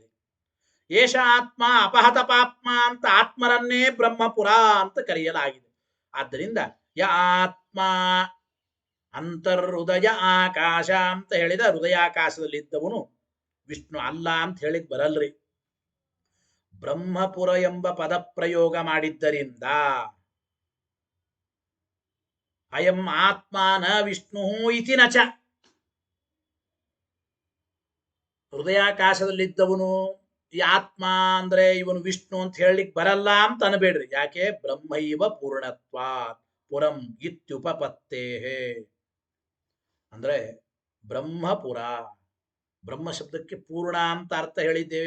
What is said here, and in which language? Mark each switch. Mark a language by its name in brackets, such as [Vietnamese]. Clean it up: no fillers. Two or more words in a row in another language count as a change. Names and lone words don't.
[Sanskrit] ಏಷ ಆತ್ಮ ಅಪಹತ ಪಾಪ್ಮ [Kannada] ಅಂತ ಆತ್ಮರನ್ನೇ ಬ್ರಹ್ಮಪುರ ಅಂತ ಕರೆಯಲಾಗಿದೆ. ಆದ್ದರಿಂದ [Sanskrit] ಯ ಆತ್ಮ ಅಂತರ್ಹೃದಯ ಆಕಾಶ [Kannada] ಅಂತ ಹೇಳಿದ ಹೃದಯಾಕಾಶದಲ್ಲಿದ್ದವನು ವಿಷ್ಣು ಅಲ್ಲ ಅಂತ ಹೇಳಿದ್ ಬರಲ್ರಿ. ಬ್ರಹ್ಮಪುರ ಎಂಬ ಪದ ಪ್ರಯೋಗ ಮಾಡಿದ್ದರಿಂದ [Sanskrit] ಅಯಂ ಆತ್ಮ ನ ವಿಷ್ಣು ಇತಿ ನಚ, [Kannada] ಹೃದಯಾಕಾಶದಲ್ಲಿದ್ದವನು ಈ ಆತ್ಮ ಅಂದ್ರೆ ಇವನು ವಿಷ್ಣು ಅಂತ ಹೇಳಲಿಕ್ಕೆ ಬರಲ್ಲ ಅಂತ ಅನ್ಬೇಡ್ರಿ. ಯಾಕೆ? [Sanskrit] ಬ್ರಹ್ಮೈವ ಪೂರ್ಣತ್ವಾತ್ ಪುರಂ ಇತ್ಯುಪಪತ್ತೇ, [Kannada] ಅಂದ್ರೆ ಬ್ರಹ್ಮಪುರ, ಬ್ರಹ್ಮ ಶಬ್ದಕ್ಕೆ ಪೂರ್ಣ ಅಂತ ಅರ್ಥ ಹೇಳಿದ್ದೇವೆ.